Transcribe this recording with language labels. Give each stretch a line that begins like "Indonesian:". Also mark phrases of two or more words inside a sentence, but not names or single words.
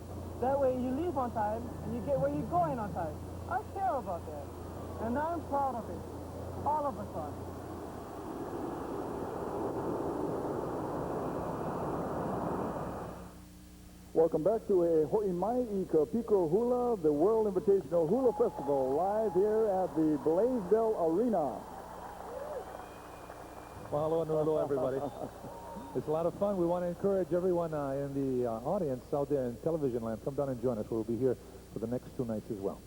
English: That way you leave on time and you get where you're going on time. I care about that. And I'm proud of it. All of us are. Welcome back to a Ho'imai i ka piko hula, the World Invitational Hula Festival, live here at the Blaisdell Arena. Mahalo and hello, everybody. It's a lot of fun. We want to encourage everyone in the audience out there in television land. Come down and join us. We'll be here for the next 2 nights as well.